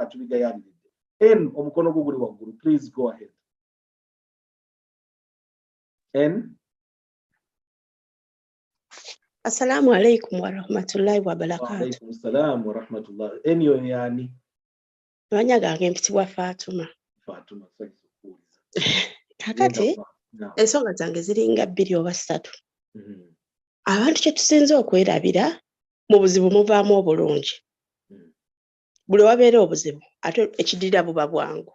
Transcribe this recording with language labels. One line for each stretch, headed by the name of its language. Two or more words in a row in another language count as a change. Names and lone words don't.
English: please go ahead. N.
Arabic: السلام عليكم ورحمة الله وبركاته. وعليكم السلام ورحمة الله.
Ganda: N yo yani? Manya gange mpitibwa Fatuma. Fatuma, kakati ensonga zange ziringa 2 oba 3. Abantu kye tusinze okwerabira mu buzibu muvaamu obulungi. Buli wabeera obuzibu ate ekidirira buba bwangu.